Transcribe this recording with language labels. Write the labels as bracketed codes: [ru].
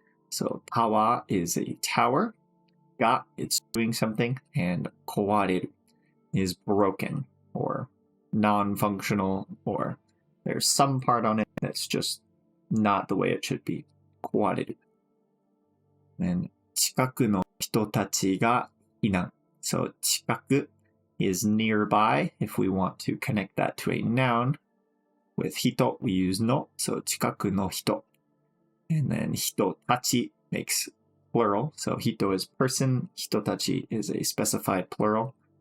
[en] So タワー is a tower, が it's doing something, and 壊れる is broken or non-functional, or there's some part on it that's just not the way it should be. [ja] 壊れる. Then 近くの人たちが避難. [en] So 近く is nearby. If we want to connect that to a noun, with 人 we use の. [ja] So 近くの人. [en] And then 人たち makes plural. So 人 is person. 人たち is a specified plural.